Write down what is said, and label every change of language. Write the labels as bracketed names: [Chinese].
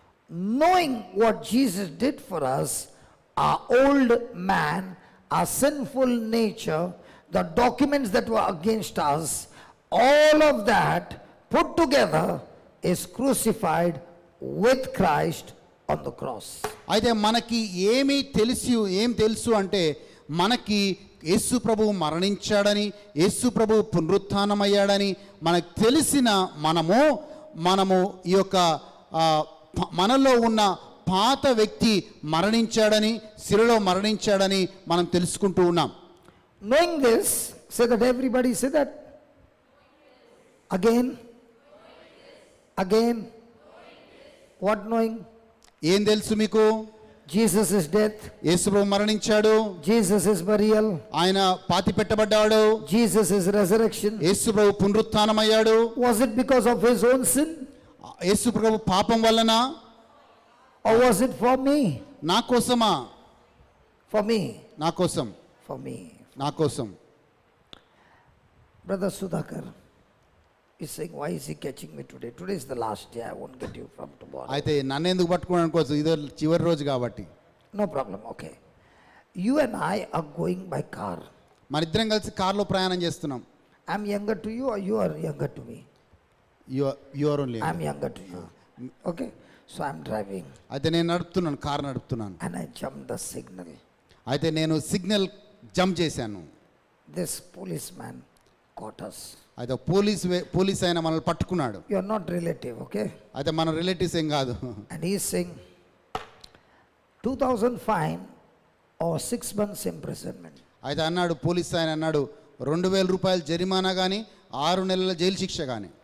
[English] Knowing what Jesus did for us, our old man, our sinful nature, the documents that were against us, all of that put together is crucified with Christ on the cross. [Telugu] అయితే మనకి ఏం తెలుసు అంటే మనకి యేసు ప్రభువు మరణించాడని, యేసు ప్రభువు పునరుత్థానమయ్యాడని మనకు తెలిసిన మనము ఈ యొక్క మనలో ఉన్న పాత వ్యక్తి మరణించాడని, శిలువలో మరణించాడని మనం తెలుసుకుంటూ ఉన్నాం. [English] Knowing this, say that, everybody say that. Again. What knowing? [Telugu] ఏం తెలుసు మీకు? [English] Jesus is death. [Telugu] యేసు ప్రభువు మరణించాడు. [English] Jesus is burial. [Telugu] ఆయన పాతి పెట్టబడ్డాడు. [English] Jesus is resurrection. [Telugu] యేసు ప్రభువు పునరుత్థానమయ్యాడు. [English] Was it because of his own sin? [Telugu] యేసు ప్రభువు పాపం వలన? [English] Or was it for me? [Telugu] నా కోసమా? [English] For me. [Telugu] నా కోసం. [English] For me. [Telugu] నా కోసం. [English] Brother Sudhakar is saying, why is he catching me today? Today is the last day. I won't get you from tomorrow. [Telugu] అయితే నన్ను ఎందుకు పట్టుకున్నాను అనుకోవచ్చు, ఇదో చివరి రోజు కాబట్టి. [English] No problem. Okay. You and I are going by car. [Telugu] మన ఇద్దరం కలిసి కార్లో ప్రయాణం చేస్తున్నాం. [English] I'm younger to you or you are younger to me? You are only. I'm younger to you. Okay. So I'm driving. [Telugu] అయితే నేను నడుపుతున్నాను, car నడుపుతున్నాను. [English] And I jumped the signal. [Telugu] అయితే నేను సిగ్నల్ జంప్ చేశాను. [English] This policeman caught us. [Telugu] అయితే police అయిన మనల్ని పట్టుకున్నాడు. [English] You are not relative, okay? [Telugu] అయితే మన రిలేటివ్స్ ఏం కాదు. [English] And he is saying 2,000 fine or 6 months imprisonment. [Telugu] అయితే అన్నాడు, పోలీస్ ఆయన అన్నాడు, 2,000 రూపాయలు జరిమానా కానీ 6 నెలల జైలు శిక్ష కానీ.